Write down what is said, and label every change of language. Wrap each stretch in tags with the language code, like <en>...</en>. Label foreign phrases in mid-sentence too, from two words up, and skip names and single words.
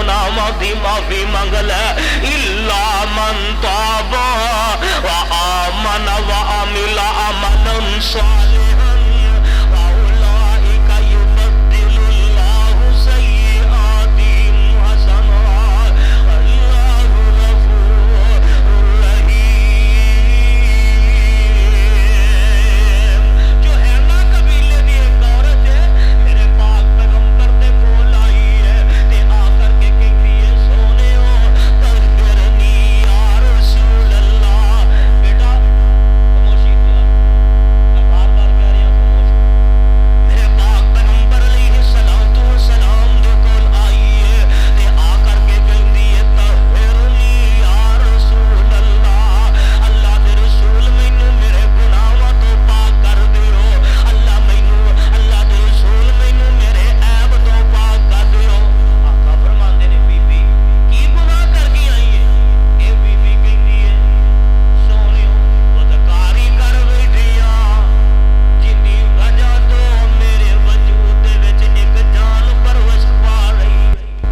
<pa>گناہوں دی معافی منگ لے</pa> <ar>إلا من تاب وآمن وعمل عملا صالحا فأولئك يبدل الله سيئاتهم حسنات الله غفور رحيم.</ar> <pa>جو ہے نا قبیلے دی اک عورت ہے میرے پاک پیغمبر دے کول آئی ہے تے آ کر کے کہتی ہے سوہݨے ہو</pa> <ar>طهرني يا رسول الله.</ar> <ur>بیٹا خاموشی یار، میں بار بار کہہ رہی ہوں خاموش.</ur> <pa>میرے پاک پیغمبر</pa> <ar>عليه الصلاة والسلام</ar> <pa>دے کول آئی ہے تے آ کر کے کہتی ہے</pa> <ar>طهرني يا رسول الله.</ar> <pa>اللہ دے رسول مینوں میرے گناہاں توں پاک کر دیو. اللہ مینوں اللہ دے رسول مینوں میرے عیب توں پاک کر دیو. آقا فرماندے نے بی بی کی گناہ کر کے آئی ہے? اے بی بی کہتی ہے سوہݨیو بدکاری کر بیٹھیا جنہی وجہ توں میرے وجود دے وچ اک جان پرورش پا رہی ہے.</pa>